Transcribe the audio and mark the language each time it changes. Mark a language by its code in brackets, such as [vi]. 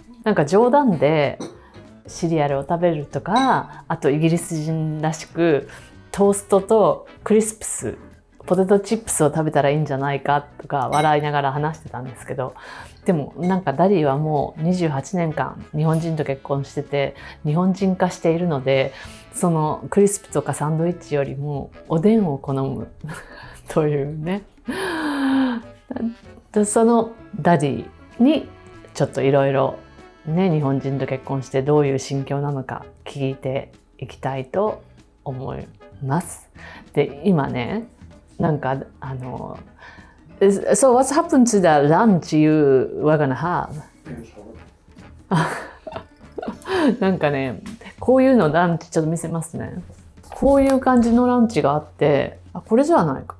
[ja] なんか冗談でシリアルを食べるとか、あとイギリス人らしくトーストとクリスプス、ポテトチップスを食べたらいいんじゃないかとか笑いながら話してたんですけど、でもなんかダディはもう28年間日本人と結婚してて日本人化しているので、そのクリスプとかサンドイッチよりもおでんを好むというね。でそのダディにちょっといろいろね、日本人と結婚してどういう心境なのか聞いていきたいと思います。で今ね、なんか [en] So what's happened to the lunch you were gonna have? [ja] なんかね、こういうのランチちょっと見せますね。こういう感じのランチがあって、これじゃないか。